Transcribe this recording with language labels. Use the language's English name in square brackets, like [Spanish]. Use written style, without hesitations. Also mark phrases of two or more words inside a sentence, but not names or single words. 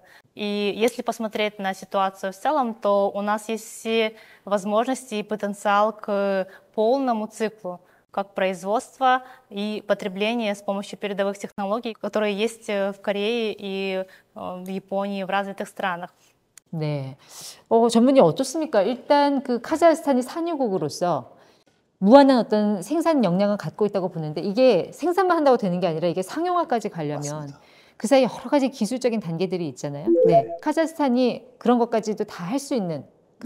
[Russian] И если посмотреть на ситуацию в целом, то у нас есть все возможности и потенциал к полному циклу, как производство и потребление с помощью передовых технологий, которые есть в Корее и в Японии, в развитых странах. [Korean] 네. 전문님 어떻습니까? 일단 그 카자흐스탄이 산유국으로서 무한한 어떤 생산 역량을 갖고 있다고 보는데 이게 생산만 한다고 되는 게 아니라 이게 상용화까지 가려면 맞습니다. 그 사이에 여러 가지 기술적인 단계들이 있잖아요. 네. 카자흐스탄이 그런 것까지도 다 할 수 있는 그런